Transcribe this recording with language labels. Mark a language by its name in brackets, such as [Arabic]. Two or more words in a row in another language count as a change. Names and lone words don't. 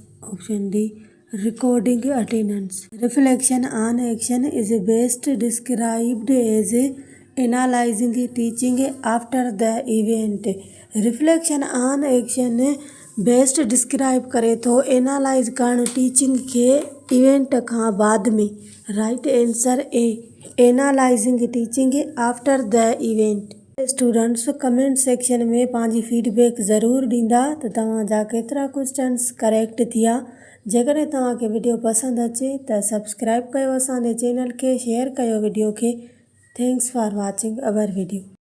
[English] option D recording attendance. Reflection on action is best described as analyzing teaching after the event. Reflection on action best describe [Sindhi] करे थो एनालाइज करण टीचिंग खे इवेंट खां बाद में। [English] right answer A analyzing teaching after the event. students comment section [Sindhi] में पंहिंजी फीडबैक ज़रूरु ॾींदा त तव्हांजा केतिरा [English] questions correct [Sindhi] थिया। जेकॾहिं तव्हांखे वीडियो पसंदि अचे त सब्सक्राइब कयो असांजे चैनल खे, शेयर कयो वीडियो खे। [English] thanks for watching our video.